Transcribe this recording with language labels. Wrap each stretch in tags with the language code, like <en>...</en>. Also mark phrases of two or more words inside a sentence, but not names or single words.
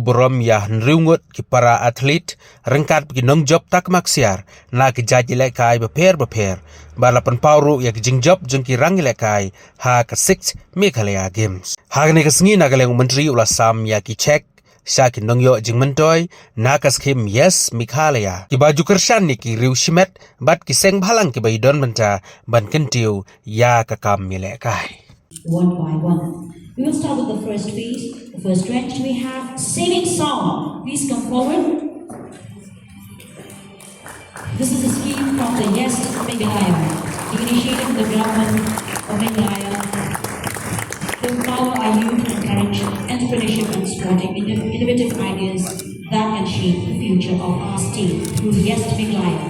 <kha>borom ya nriungot ki para atlet rengkat ki nong job takma ksiar na ki jaj ialehkai beper ba lapan pauru ya ki jing job jong ki rang ialehkai ha ka 6 Meghalaya games ha gani kesngi na galeng menteri ula sam ya ki check Saki nongyo jing mentoy nakas kim yes Meghalaya ki baju kershan ni ki riu shimet bat ki seng bhalang ki baidon benta ban kentiu ya ka kam ialehkai.</kha> <en>One by one. We will start with the first phase. The first trench we have saving song. Please come forward. This is a scheme from the Yes Meghalaya, the initiative of the government of Meghalaya to empower our youth and encourage entrepreneurship and sporting innovative ideas that can shape the future of our state through Yes Meghalaya.</en>